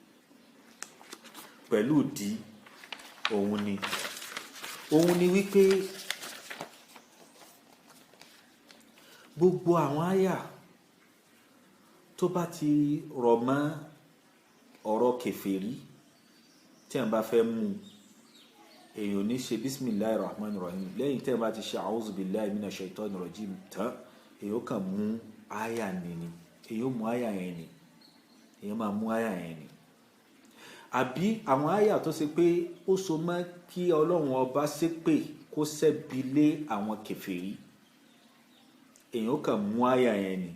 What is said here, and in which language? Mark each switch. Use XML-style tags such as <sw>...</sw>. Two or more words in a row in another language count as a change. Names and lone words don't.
<yo>pẹ̀lú ìdí òun ni wípé gbogbo àwọn àyà tó bá ti rọ̀ mọ́ ọ̀rọ̀ kèfèrí tí a bá fẹ́ mú, èèyàn ní ṣe</yo> <ar>بسم الله الرحمن الرحيم</ar> <yo>lẹ́yìn tí a bá ti ṣe</yo> <ar>أعوذ بالله من الشيطان الرجيم</ar> <yo>tán, èèyàn kàn mú àyà nìní, èèyàn mú àyà yẹn ni, èèyàn máa mú àyà yẹn ni. àbí àwọn àyà tó ṣe pé ó so mọ́ kí ọlọ́run ọba ṣépè kó ṣẹ́bi lé àwọn kèfèrí, èèyàn kàn mú àyà yẹn ni.</yo>